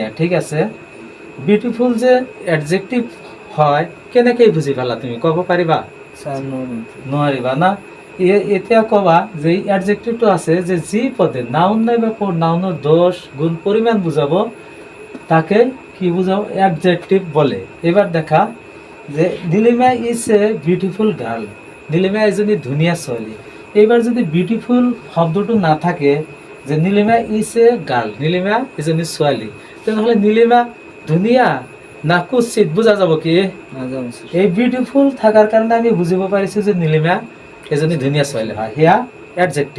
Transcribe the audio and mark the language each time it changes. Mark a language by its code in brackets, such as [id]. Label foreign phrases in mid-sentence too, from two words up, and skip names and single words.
[as] ঠিক আছে, বিউটিফুল যে এডজেক্টিভ হয় কেনেকৈ বুজি পালা তুমি, ক'ব পাৰিবা? নোৱাৰিবা না। এতিয়া ক'বা যে এডজেক্টিভটো আছে যে যি পদে নাউন নাইবা নাউনৰ দোষ, গুণ, পৰিমাণ বুজাব তাকে কি বুজাব? এডজেক্টিভ বলে। এবার দেখা যে নীলিমা [en] is a beautiful girl, [as] নীলিমা এজনী ধুনীয়া ছোৱালী। এইবাৰ যদি বিউটিফুল শব্দটো নাথাকে, যে নীলিমা [en] is a girl, [as] নীলিমা এজনী ছোৱালী, তেনেহ'লে নীলিমা ধুনীয়া না কুৎসিত বুজা যাব কি? এই বিউটিফুল থাকাৰ কাৰণে আমি বুজিব পাৰিছোঁ যে নীলিমা এজনী ধুনীয়া ছোৱালী হয়, সেয়া এডজেক্টিভ।